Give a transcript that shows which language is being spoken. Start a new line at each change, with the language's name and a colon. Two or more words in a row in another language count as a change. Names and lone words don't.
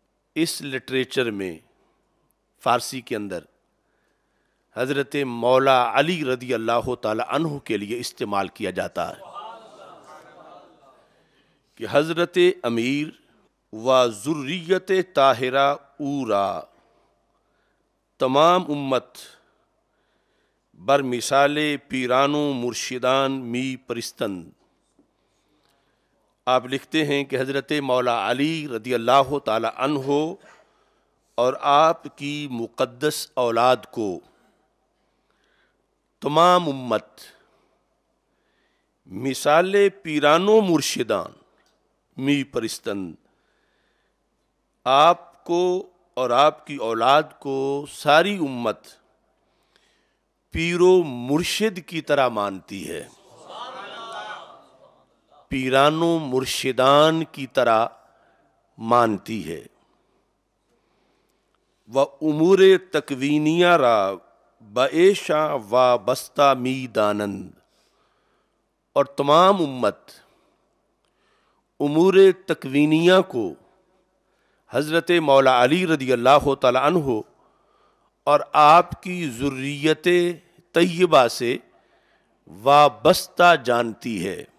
Urdu: اس لٹریچر میں فارسی کے اندر حضرت مولا علی
Arabic: رضی اللہ تعالی عنہ
Urdu: کے لیے استعمال کیا جاتا ہے کہ
Persian: حضرت امیر و ذریت طاہرہ اورا تمام امت بر مثال پیرانو مرشدان می پرستند.
Urdu: آپ لکھتے ہیں کہ حضرت مولا علی
Arabic: رضی اللہ تعالی عنہ
Urdu: اور آپ کی مقدس اولاد کو
Persian: تمام امت مثال پیرانو مرشدان می پرستند،
Urdu: آپ کو اور آپ کی اولاد کو ساری امت پیر و مرشد کی طرح مانتی ہے،
Persian: پیرانو مرشدان
Urdu: کی طرح مانتی ہے.
Persian: و امور تکوینیہ را بعیشاں و بستہ می دانند،
Urdu: اور تمام امت امور تکوینیہ کو حضرت مولا علی
Arabic: رضی اللہ تعالی عنہ
Urdu: اور آپ کی ذریت طیبہ سے وابستہ جانتی ہے.